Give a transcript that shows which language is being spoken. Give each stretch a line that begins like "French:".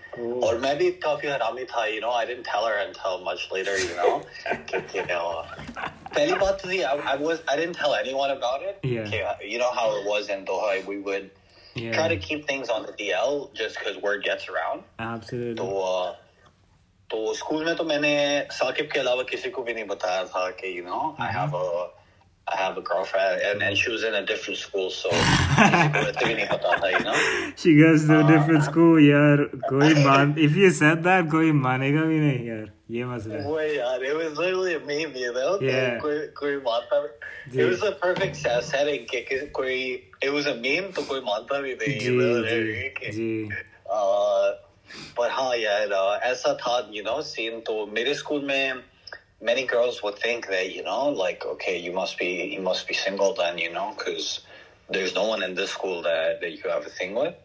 Hindi: और मैं भी काफी हरामी था,
English: you know, I didn't tell her until much later, you know. You know,
Hindi: पहली बात तो थी,
English: I didn't tell anyone about it. Yeah. You know how it was in Doha, we would try to keep things on the DL just because word gets around. Absolutely.
Hindi: तो school में तो मैंने साकिब के अलावा किसी को भी नहीं बताया था कि,
English: you know, I have a girlfriend, and she was in a different school,
Hindi: so किसी को ऐसे भी नहीं पता था, you know.
English: She goes to a different school, यार. If you said that,
Hindi: कोई मानेगा भी नहीं, यार. ये मसला है.
English: Wait, it was literally a meme, you know. Yeah.
Hindi: कोई मानता.
English: It was the perfect setting
Hindi: कि कोई
English: it was a meme
Hindi: तो कोई मानता भी नहीं. जी.
English: But
Hindi: हाँ यार, ऐसा था,
English: you know, scene
Hindi: तो मेरे स्कूल में
English: many girls would think that, you know, like, okay, you must be single then, you know, because there's no one in this school that you have a thing with.